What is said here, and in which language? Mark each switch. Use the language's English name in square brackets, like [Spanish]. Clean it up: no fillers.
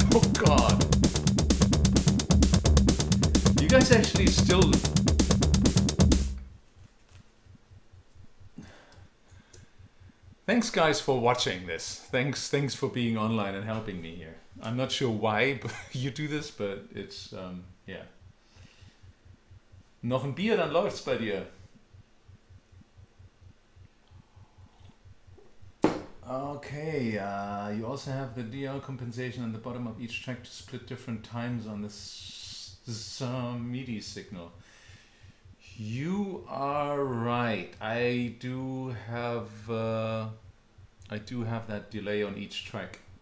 [English] Oh God. You guys actually still... Thanks guys for watching this. Thanks for being online and helping me here. I'm not sure why you do this, but it's, yeah. [German] Noch ein Bier, dann läuft's bei dir. [English] Okay, you also have the DL compensation on the bottom of each track to split different times on this MIDI signal. You are right. I do have that delay on each track.